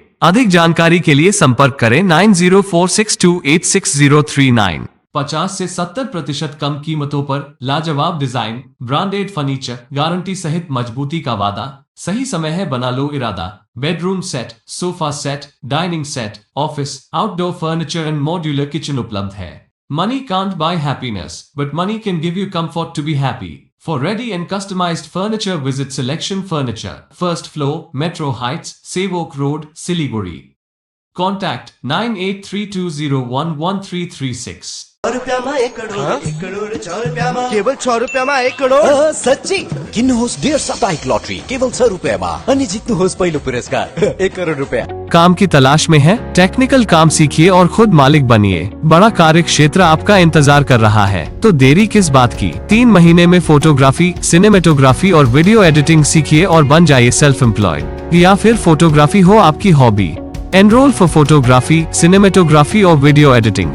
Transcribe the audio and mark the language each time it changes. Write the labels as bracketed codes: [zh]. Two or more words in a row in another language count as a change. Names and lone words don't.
[hi] अधिक जानकारी के लिए संपर्क करें 9046286039। 50 से 70% कम कीमतों पर लाजवाब डिजाइन, [en] branded furniture, [hi] गारंटी सहित मजबूती का वादा। सही समय है, बना लो इरादा। [en] bedroom set, sofa set, dining set, office, outdoor furniture and modular kitchen [hi] उपलब्ध है। [en] Money can't buy happiness, but money can give you comfort to be happy. For ready and customized furniture, visit Selection Furniture, first floor, Metro Heights, Sevok Road, Siliguri. Contact 9832011336. [ne] रुपयामा 1 करोड 1 करोड 6 रुपयामा केवल 6 रुपयामा 1 करोड सच्ची किन्नुहोस् डेढ साप्ताहिक लटरी केवल 6 रुपयामा अनि जित्नुहोस् पहिलो पुरस्कार 1 करोड रुपया। [hi] काम की तलाश में है? टेक्निकल काम सीखिए और खुद मालिक बनिए। बड़ा कार्य क्षेत्र आपका इंतजार कर रहा है, तो देरी किस बात की। 3 महीने में [en] photography, cinematography [hi] और [en] video editing [hi] सीखिए और बन जाइए [en] self employed. [hi] या फिर फोटोग्राफी हो आपकी हॉबी। [en] enroll for photography, cinematography [hi] और [en] video editing.